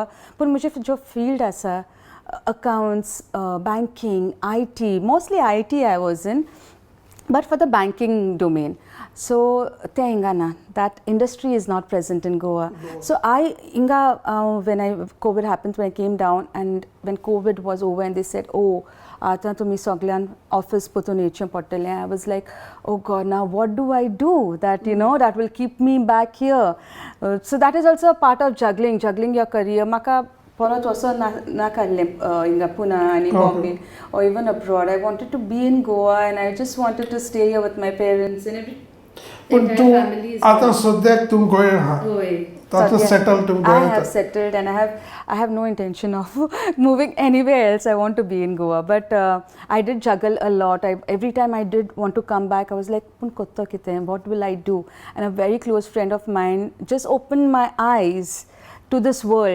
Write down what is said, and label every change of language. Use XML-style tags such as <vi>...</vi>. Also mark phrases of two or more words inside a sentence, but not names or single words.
<en>But</en> <hi>मुझे जो</hi> <en>field ऐसा accounts, banking, IT, mostly IT I was in, but for the banking domain. So that industry is not present in Goa. So when COVID happened, when I came down, and when COVID was over and they said,</en> <kok>oh, आता तुम्ही सगळ्यान ऑफिस पोतून येवचें पडटलें.</kok> <en>I was like, oh God, now what do I do that, that will keep me back here? So that is also a part of juggling your career.</en> <kok>म्हाका परत वचोन नाकाल्लें हिंगा पुना आनी बॉम्बे</kok> <en>or even abroad. I wanted to be in Goa and I just wanted to stay here with my parents and every family is</en> <kok>आता सद्याक तूं गोंय आहा.</kok> <en>That's settled to Goa. I have settled and I have no intention of moving anywhere else. I want to be in Goa. But I did juggle a lot. Every time I did want to come back, I was like, what will I do? And a very close friend of mine just opened my eyes to this world.</en>